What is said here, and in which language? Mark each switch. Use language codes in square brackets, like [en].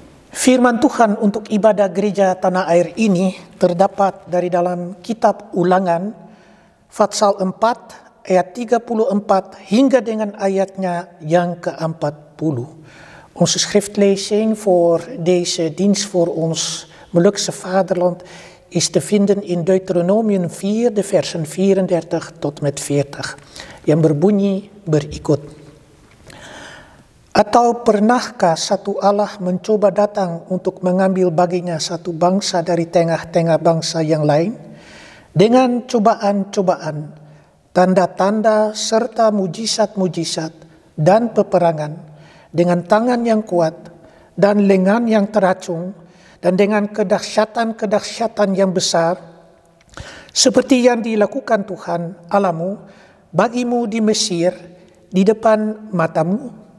[id] Firman Tuhan untuk ibadah gereja tanah air ini terdapat dari dalam kitab Ulangan Pasal 4 ayat 34 hingga dengan ayatnya yang ke-40. [nl] Onze schriftlezing voor deze dienst voor ons Molukse vaderland is te vinden in Deuteronomium 4, de versen 34 tot met 40. [id] Yang berbunyi berikut. Atau pernahkah satu Allah mencoba datang untuk mengambil baginya satu bangsa dari tengah-tengah bangsa yang lain? Dengan cobaan-cobaan, tanda-tanda serta mujizat-mujizat dan peperangan, dengan tangan yang kuat dan lengan yang teracung, dan dengan kedahsyatan-kedahsyatan yang besar, seperti yang dilakukan Tuhan Allahmu bagimu di Mesir, di depan matamu.